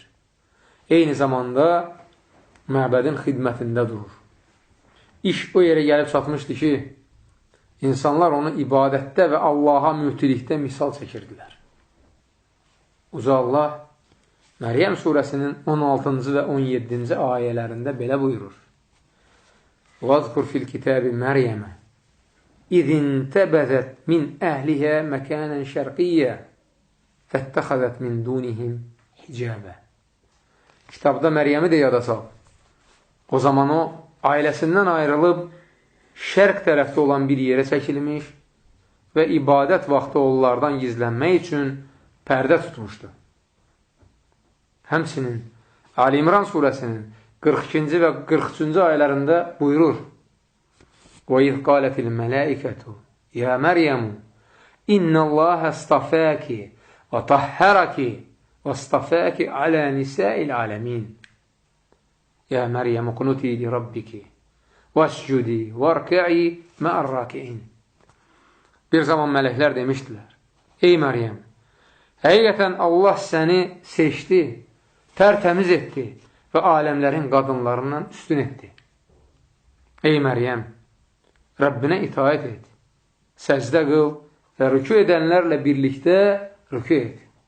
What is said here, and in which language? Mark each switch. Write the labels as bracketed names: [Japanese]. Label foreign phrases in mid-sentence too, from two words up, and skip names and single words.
[Azerbaijani] Eyni zamanda məbədin xidmətində durur. İş o yerə gəlib çatmışdı ki, İnsanlar onu ibadətdə və Allaha mütilikdə misal çəkirdilər. Uca Allah Məryəm surəsinin 16-cı və 17-ci ayələrində belə buyurur. [Arabic] وَاذْكُرْ فِي الْكِتَابِ مَرْيَمَ إِذِ انْتَبَذَتْ مِنْ أَهْلِهَا مَكَانًا شَرْقِيًّا فَاتَّخَذَتْ مِنْ دُونِهِمْ حِجَابًا. [Azerbaijani] Kitabda Məryəmi də yada sal. O zaman o ailəsindən ayrılıb şərq tərəfdə olan bir yerə çəkilmiş və ibadət vaxtı onlardan gizlənmək üçün pərdə tutmuşdu. Həmçinin Ali İmran surəsinin 42-ci və 43-cü ayələrində buyurur. [Arabic] وَإِذْ قَالَتِ الْمَلَائِكَةُ يَا مَرْيَمُ إِنَّ اللَّهَ اصْطَفَاكِ وَطَهَّرَكِ وَاصْطَفَاكِ عَلَى نِسَاءِ الْعَالَمِينَ يَا مَرْيَمُ اقْنُتِي لِرَبِّكِ وَاسْجُدِي وَارْكَعِي مَعَ الرَّاكِعِينَ. [Azerbaijani] Bir zaman mələklər demişdilər. Ey Məryəm, həqiqətən Allah səni seçdi, tərtəmiz etdi və aləmlərin qadınlarından üstün etdi. Ey Məryəm, Rəbbinə itaət et, səcdə qıl və rükü edənlərlə birlikdə rükü et.